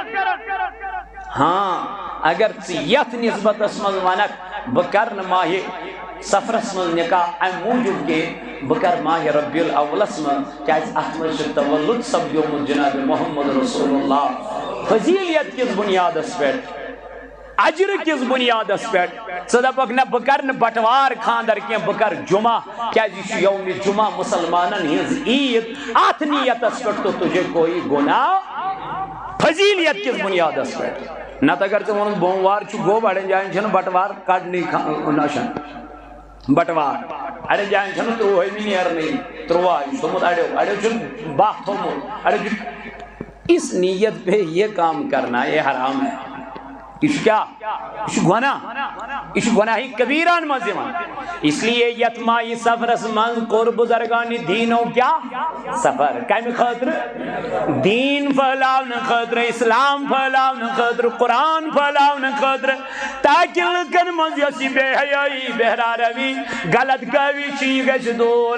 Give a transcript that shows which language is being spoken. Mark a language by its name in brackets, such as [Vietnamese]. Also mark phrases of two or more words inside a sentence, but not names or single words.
[Kashmiri] ہاں اگر ژٕ یتھ نسبتس منٛز ونکھ بہٕ کرٕ نہٕ ماہِ سفرس منٛز نکاح امہِ موٗجوٗب کینٛہہ بہٕ کرٕ ماہِ ربیع الاولس منٛز کیازِ اتھ منٛز چھُ تولُد سپدیومُت جناب محمد رسول اللہ فضیلیت کِس بنیادس پٮ۪ٹھ اجر کِس بنیادس پٮ۪ٹھ ژٕ دپکھ نہ بہٕ کرٕ نہٕ بٹوار خاندر کینٛہہ بہٕ کرٕ جمعہ کیازِ یہِ چھُ یومِ جمعہ مسلمانن ہٕنٛز عید اتھ نیتس پٮ۪ٹھ [Urdu] تو تجھے کوئی گناہ [Kashmiri] فضیلیت کِس بنیادس پٮ۪ٹھ نتہٕ اگر ژےٚ ووٚنُکھ بوموار چھُ گوٚب اڑٮ۪ن جاین چھنہٕ بٹوار کڑنٕے نشن بٹوار اڑٮ۪ن جاین چھنہٕ 13 نیرنٕے 13 یہِ چھُ تھوٚمُت اڑٮ۪و چھُ 12 تھوٚمُت اڑٮ۪و چھُ [Urdu] اس نیت پہ یہ کام کرنا یہ حرام ہے یہ کیا یہ گناہ یہ گناہی [Kashmiri] کبیران منٛز یِوان اس لیے یتھ ماہِ سفرس منٛز کوٚر بُزرگانہِ دیٖنو کیٛاہ سفر کمہِ خٲطرٕ دیٖن پھٔہلاونہٕ خٲطرٕ اسلام پھٔہلاونہٕ خٲطرٕ قرآن پھٔہلاونہٕ خٲطرٕ تاکہ لُکن منٛز یۄس یہِ بے حیٲیی بہرا روی غلط کٲوی چھِ یہِ گژھِ دوٗر